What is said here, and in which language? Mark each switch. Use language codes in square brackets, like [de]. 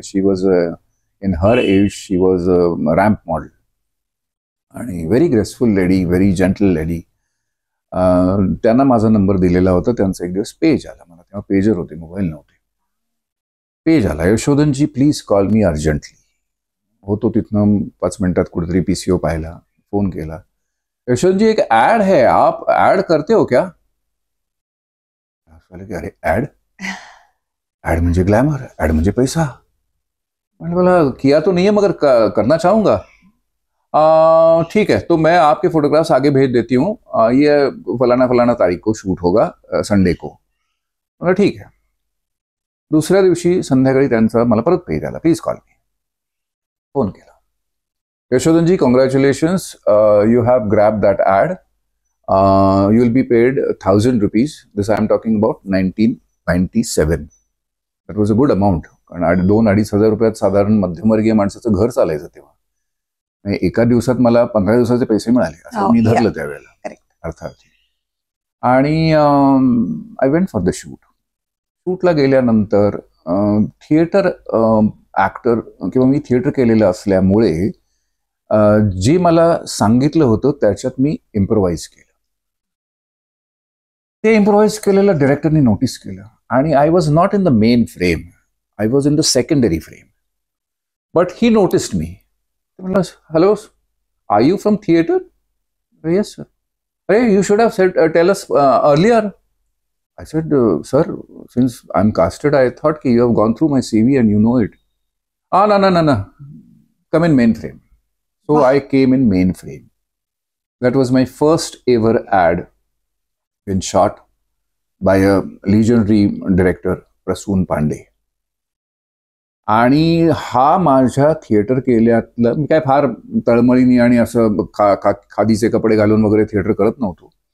[en] She was in her age she was ramp model आणि very graceful lady, very gentle lady. [mr] त्यांना माझा number दिलेला होता. त्यांचा एक दिवस पेज आला मला, तेव्हा पेजर होते, मोबाईल नव्हते. पेज आला, यशोधनजी [en] Please call me urgently. [mr] होतो तिथनं 5 मिनिटात कुठेतरी PCO पाहिला, फोन केला. [hi] यशवंत जी एक एड है, आप एड करते हो क्या? [mr] अरे एड, एड म्हणजे ग्लैमर, एड म्हणजे पैसा. [hi] मैंने बोला किया तो नहीं है मगर करना चाहूंगा. ठीक है, तो मैं आपके फोटोग्राफ्स आगे भेज देती हूँ. ये फलाना फलाना तारीख को शूट होगा, संडे को. [mr] मला ठीक आहे. दुसऱ्या दिवशी संध्याकाळी त्यांचा मला परत पेज आला, [en] Please call me. [mr] फोन केला. [en] Yashodhan ji, congratulations, you have grab that ad. You will be paid 1000 rupees. This I am talking about 1997. That was a good amount. [mr] कारण 2-2.5 हजार रुपयात साधारण मध्यमवर्गीय माणसाचं घर चालायचं तेव्हा. एका दिवसात मला 15 दिवसाचे पैसे मिळाले असं मी धरलं त्यावेळेला अर्थात. आणि [en] I went for the shoot. [mr] शूटला गेल्यानंतर थिएटर ऍक्टर किंवा मी थिएटर केलेलं असल्यामुळे जे मला सांगितलं होतं त्याच्यात मी इम्प्रोव्हाइज केलं. ते इम्प्रोव्हाइज केलेलं डायरेक्टरनी नोटीस केलं आणि [en] I was not in the main frame, I was in the secondary frame. But he noticed me. Hello, are you from theater? Yes, sir. Hey, you should have said tell us earlier. I said, sir, since I'm casted, I thought you have gone through my CV and you know it. No. Come in mainframe. So I came in mainframe. That was my first ever ad been shot by a legendary director, Prasoon Pandey. [mr] आणि हा माझ्या theatre केल्यातलं, मी काय फार तळमळीनी आणि असं खादीचे कपडे घालून वगैरे थिएटर करत नव्हतो.